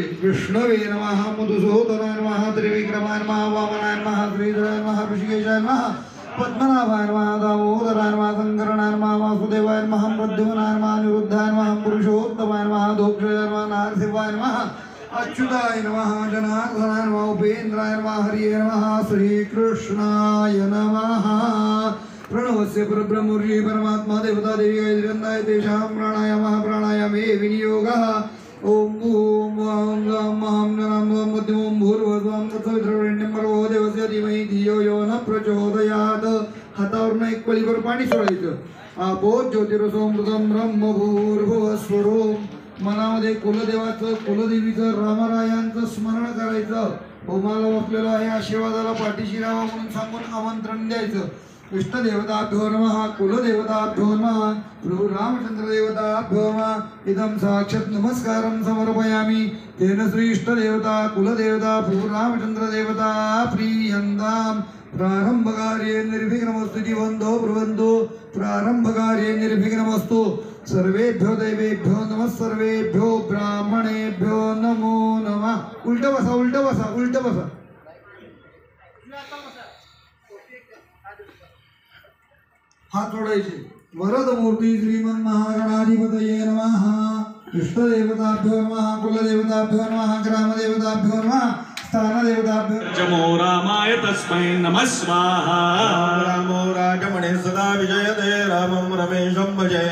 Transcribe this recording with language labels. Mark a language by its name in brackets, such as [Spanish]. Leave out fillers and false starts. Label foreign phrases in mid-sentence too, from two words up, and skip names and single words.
[Sanskrit] विष्णवे नमः, मधुसूदनाय नमः, त्रिविक्रमाय नमः, वामनाय नमः, श्रीधराय नमः, ऋषिकेशाय नमः, पद्मनाभाय नमः, दामोदराय नमः, शंकराय नमः, वासुदेवाय नमः, प्रद्युम्नाय नमः, अनिरुद्धाय नमः, पुरुषोत्तमाय नमः, धोक्षाय नमः, नारसिंहाय नमः, अच्युताय नमः, जनार्दनाय नमः, उपेन्द्राय नमः, हरिये नमः, श्रीकृष्णाय नमः। प्रणवस्य परब्रह्म ऋषि परमात्मा देवता देवी गायत्र्यन्दाय तेषां प्राणायामः प्राणायामे विनियोगः। ओम ओम ओम ओम नमः मध्यम भूर्भुवं तत्सवितुर्वरेण्यं भर्गो देवस्य धीमहि धियो यो न प्रचोदयात्। [Marathi] हातावरून एक पळीभर पाणी सोडायचं। [Sanskrit] आपो ज्योतिरसोमृतं ब्रह्म भूर्भुवस्वरो। [Marathi] मनामध्ये कुलदेवाचं कुलदेवीचं रामरायांचं स्मरण करायचं। होमाला बसलेलो आहे आशीर्वादाला पाठीशी राहावा म्हणून सांगून आमंत्रण द्यायचं। [Sanskrit] इष्टदेवताभ्यो नमः, कुलदेवताभ्यो नमः, प्रभु रामचंद्र देवताभ्यो नमः। इदं साक्षात् नमस्कारं समर्पयामि। तेन श्री इष्टदेवता कुलदेवता प्रभु रामचंद्र देवता प्रीयन्ताम्। प्रारंभकार्ये निर्विघ्नमस्तु जीवन्तो ब्रुवन्तो। प्रारंभकार्ये निर्विघ्नमस्तु। सर्वेभ्यो देवेभ्यो नमः, सर्वेभ्यो ब्राह्मणेभ्यो नमो नमः। [Marathi] उलट बसा, उलट बसा, उलट बसा। हात जोडायचे। [Sanskrit] वरदमूर्ती श्रीमन् महागणाधिपतये नमः। इष्टदेवताभ्यो नमः, कुलदेवताभ्यो नमः, ग्रामदेवताभ्यो नमः, स्थानदेवताभ्यो। जमो रामाय तस्मै नमः स्वाहा। रामो राजमणे सदा विजयते रामं रमेशं भजे।